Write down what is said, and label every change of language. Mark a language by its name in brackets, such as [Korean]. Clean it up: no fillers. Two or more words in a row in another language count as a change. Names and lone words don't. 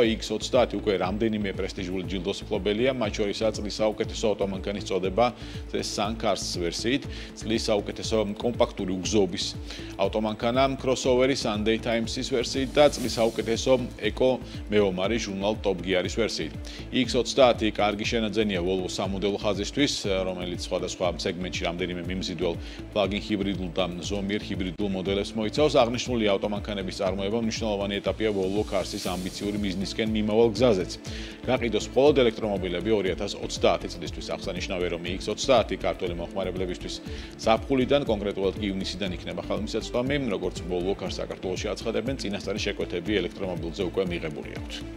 [Georgian] X30 უკვე რამდენიმე პრესტიჟული ჯილდოს მფლობელია, მათ შორისაა წლის საუკეთესო ავტომანქანის წოდება Sun Cars ვერსიით, წლის საუკეთესო კომპაქტური უგზობის ავტომანქანა crossover Sunday Times-ის ვერსიით და წლის საუკეთესო ეკო მეომარი ჟურნალ Top Gear-ის ვერსიით. X30 კარგი შენაძენია Volvo სამოდელო ხაზისთვის, რომელიც სხვადასხვა სეგმენტში რამდენიმე მიმზიდველ plug-in ჰიბრიდულ და ზომიერ ჰიბრიდულ მოდელებს მოიცავს. აღნიშნული ავტომანქანების წარმოება მნიშვნელოვანი ეტაპია Volvo Cars-ის ამბიციური ბიზნესკენ მიმავალ გზაზეც. გაყიდოს მხოლოდ ელექტრომობილები 2030 წლისთვის. აღსანიშნავია, რომ X30 ქართული მომხმარებლებისთვის ზაფხულიდან, კონკრეტულად ივნისიდან იქნება ხელმისაწვდომი, როგორც Volvo Cars საქართველოში აცხადებენ, წინასწარი შეკვეთები ელექტრომობილზე უკვე მიღებული აქვთ.